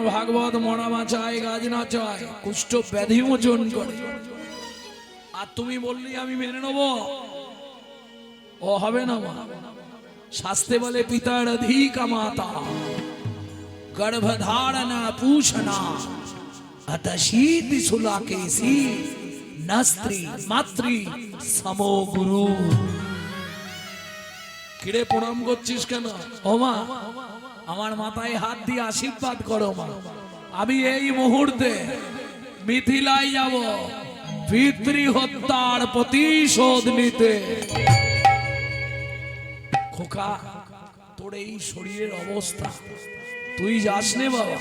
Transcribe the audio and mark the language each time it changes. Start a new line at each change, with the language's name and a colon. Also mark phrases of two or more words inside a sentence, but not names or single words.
Bangla: ভাগবত মরা বাঁচায়, গাছ না চায়, কুষ্ঠ ব্যাধি মোচন করে। আর তুমি বললি আমি মেনে নেবো? ও হবে না মা। শাস্ত্রে বলে পিতার অধিকা মাতা, গর্ভধারণা পুষণা,
Sanskrit: अत शीति सुलाकेसी नस्त्री मातृ समो गुरु।
Bangla: কিরে প্রণাম করছিস কেন? ও মা, আমার মাথায় হাত দিয়ে আশীর্বাদ করো মা। আমি এই মুহূর্তে মিথিলায় যাব পিতৃ হত্যার প্রতিশোধ নিতে। খোকা, তোর এই শরীরের অবস্থা, তুই যাস নে বাবা।